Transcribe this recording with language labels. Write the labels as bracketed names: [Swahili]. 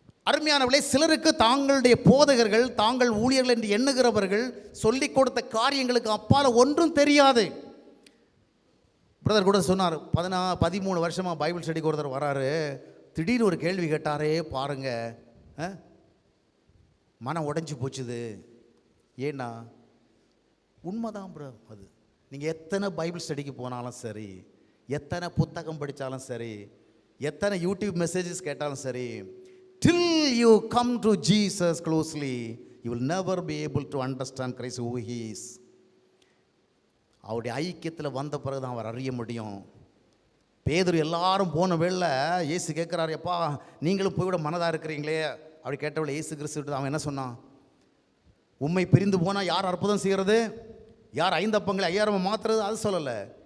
[Tamil] அருமையானவர்களே, சிலருக்கு தாங்களுடைய போதகர்கள், தாங்கள் ஊழியர்கள் என்று எண்ணுகிறவர்கள் சொல்லிக் கொடுத்த காரியங்களுக்கு அப்பால் ஒன்றும் தெரியாது. பிரதர் கூட சொன்னார், 13 வருஷமாக பைபிள் ஸ்டடிக்கு ஒருத்தர் வராரு, திடீர்னு ஒரு கேள்வி கேட்டாரே பாருங்க, மனம் உடைஞ்சு போச்சுது. ஏன்னா உண்மைதான் ப்ரோ. அது நீங்கள் எத்தனை பைபிள் ஸ்டடிக்கு போனாலும் சரி, எத்தனை புத்தகம் படித்தாலும் சரி, எத்தனை யூடியூப் மெசேஜஸ் கேட்டாலும் சரி, [English] till you come to Jesus closely, you will never be able to understand Christ who he is. [Tamil] அவருடைய ஐக்கியத்தில் வந்த பிறகு தான் அவர் அறிய முடியும். பேதுரு எல்லாரும் போன வேளை இயேசு கேட்குறாரு, எப்பா நீங்களும் போய்விட மனதாக இருக்கிறீங்களே அப்படி கேட்டவளை இயேசு கிறிஸ்து அவன் என்ன சொன்னான்? உம்மை பிரிந்து போனால் யார் அற்புதம் செய்கிறது, யார் 5 அப்பங்களை 5000 மாற்றுறது, அது சொல்லலை.